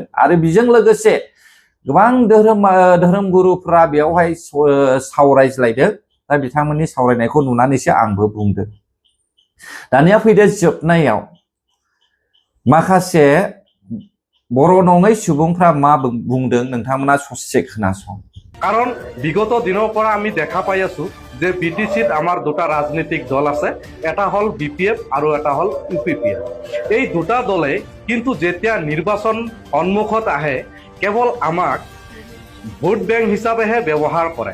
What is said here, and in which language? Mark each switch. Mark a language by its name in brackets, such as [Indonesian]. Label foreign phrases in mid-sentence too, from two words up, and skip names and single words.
[Bodo] आरो बेजों लोगोसे गोबां धोरोम गुरुफ्रा बेयावहाय सावरायज्लायदों। दा बिथांमोननि सावरायनायखौ नुनानैसो आंबो बुंदों। दानिया फैदो जोबनायाव माखासे बर' नङै सुबुंफ्रा मा बुंदों नोंथांमोना ससे खोनासं। [Assamese] কাৰণ বিগত দিনৰ পৰা আমি দেখা পাই আছো যে বিটিচিত আমাৰ দুটা ৰাজনৈতিক দল আছে, এটা হ'ল BPF আৰু এটা হ'ল UPPF। এই দুটা দলে কিন্তু যেতিয়া নিৰ্বাচন সন্মুখত আহে কেৱল আমাক ভোট বেংক হিচাপেহে ব্যৱহাৰ কৰে।